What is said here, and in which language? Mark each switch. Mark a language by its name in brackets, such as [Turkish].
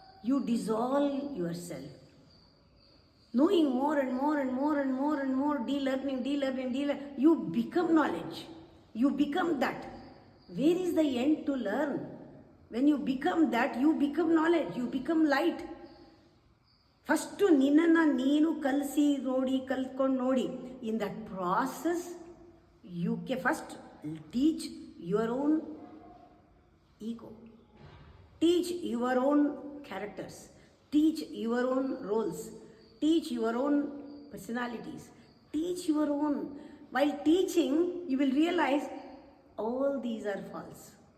[English] You dissolve yourself, knowing more and more, de-learning, you become knowledge, you become that. Where is the end to learn? When you become that, you become knowledge, you become light. [Kannada] First ನಿನ್ನನ್ನು ನೀನು ಕಲ್ತ್ಕೊಂಡು ನೋಡಿ. [English] In that process you can first teach your own ego, teach your own characters, teach your own roles, teach your own personalities, teach your own. While teaching, you will realize all these are false.